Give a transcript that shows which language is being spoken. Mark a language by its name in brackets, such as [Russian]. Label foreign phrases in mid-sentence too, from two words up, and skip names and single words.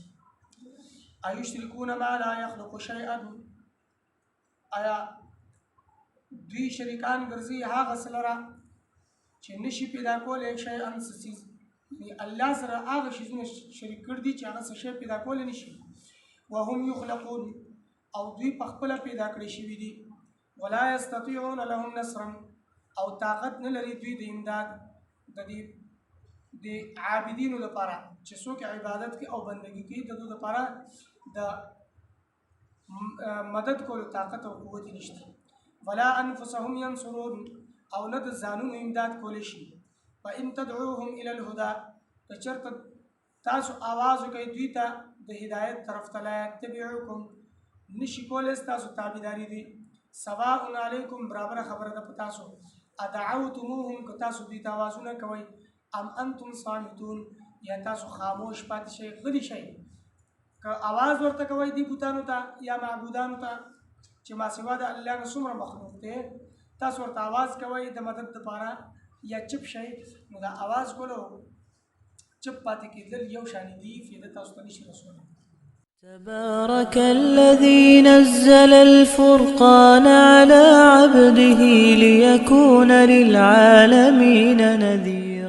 [Arabic] ایشرکون ما لا یخلق شیئا، [Pashto] آیا دوی شریکان ګرځي هغه څه لره چې نشي پیدا کولی شیئا څه څیز، یعنې الله سره هغه شیزونه شریک کړي دي چې هغه څه شی پیدا کولی نشي. [Arabic] وهم یخلقون، [Pashto] او دوی په خپله پیدا کړي شوي دي. [Arabic] ولا یستطیعون لهم نصرا، [Pashto] او طاقت نه لري دوی د امداد د دې د عابدینو لپاره چې څوک عبادت کوي او بندګي کوي، د دوی لپاره د مدد کولو طاقت او قوت نشته. [Arabic] ولا انفسهم ينصرون، [Pashto] او نه د ځانونو امداد کولی شي. [Arabic] فان تدعوهم الى الهدى، [Pashto] که چېرته تاسو آواز وکئ دوی ته د هدایت طرف ته، [Arabic] لا یتبعوکم، [Pashto] نشي کولی ستاسو تابعداري دي. [Arabic] سواء علیکم، [Pashto] برابره خبره ده په تاسو، ادعوتموهم، که تاسو دوی ته آوازونه کوئ، [Arabic] ام انتم صامتون، [Pashto] یا تاسو خاموش پاتې شئ، غلي شئ. که آواز ورته کوئ دې بوتانو ته یا معبودانو ته چې ما سوا د الله نه څومره مخلوق دی، تاسو ورته آواز کوئ د مدد دپاره، یا چپ شئ، نو دا آواز کولو چپ پاتې کېدل یو شان دي، فایده تاسو ته نشي رسولی. [Arabic] تبارك الذي نزل الفرقان على عبده ليكون للعالمين نذيرا.